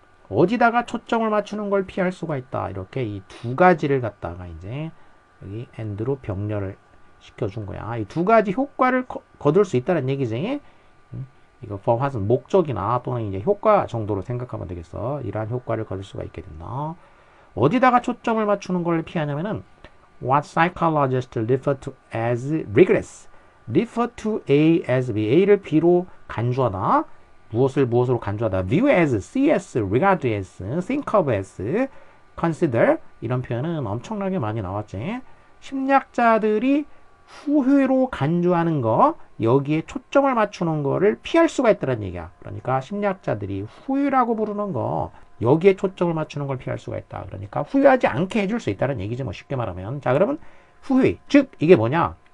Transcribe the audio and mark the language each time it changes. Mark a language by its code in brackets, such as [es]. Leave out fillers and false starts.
[ko] 어디다가 초점을 맞추는 걸 피할 수가 있다. 이렇게 이 두 가지를 갖다가 이제 여기 and로 병렬을 시켜준 거야. 이 두 가지 효과를 거둘 수 있다는 얘기지. 이거 for what은 목적이나 또는 이제 효과 정도로 생각하면 되겠어. 이러한 효과를 거둘 수가 있게 된다. 어디다가 초점을 맞추는 걸 피하냐면은 [en] what psychologists refer to as regress. [ko] refer to A as B. A를 B로 간주하다. 무엇으로 간주하다. [en] view as, see as, regard as, think of as, [ko] consider 이런 표현은 엄청나게 많이 나왔지. 심리학자들이 후회로 간주하는 거 여기에 초점을 맞추는 거를 피할 수가 있다는 얘기야. 그러니까 심리학자들이 후회라고 부르는 거 여기에 초점을 맞추는 걸 피할 수가 있다. 그러니까 후회하지 않게 해줄 수 있다는 얘기지 뭐 쉽게 말하면. 자 그러면 후회 즉 이게 뭐냐.